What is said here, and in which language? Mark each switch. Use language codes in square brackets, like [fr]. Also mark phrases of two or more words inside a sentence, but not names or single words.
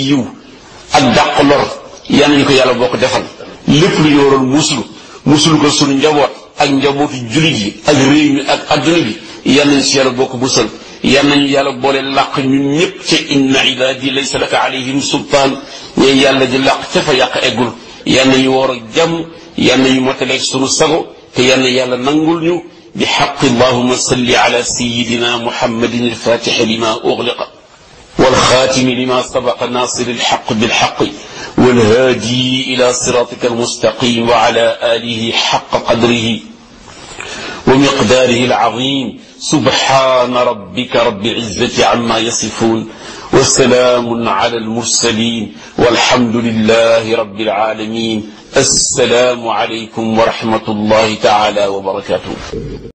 [wo] yiw ak dàq lor yal nañu ko yàlla bokk defal lépp lu ñu waroon musulu ko sunu njaboot ak njabootu julit yi ak réew mi ak adduna bi yal nañu si yàlla bokk musal yal nañu yàlla boole làq ñun ñëpp ca [ar] إن عبادي ليس لك عليهم سلطان [wo] ñee yàlla di làq ca fa yàq eggul yal nañu woor ak jàmm yal nañu motaleeg sunu sago te yal na yàlla nangul ñu bi xaqi [ar] اللهم صل على سيدنا محمد الفاتح لما أغلق والخاتم لما سبق ناصر الحق بالحق والهادي إلى صراطك المستقيم وعلى آله حق قدره ومقداره العظيم سبحان ربك رب العزة عما يصفون وسلام على المرسلين والحمد لله رب العالمين السلام عليكم ورحمة الله تعالى وبركاته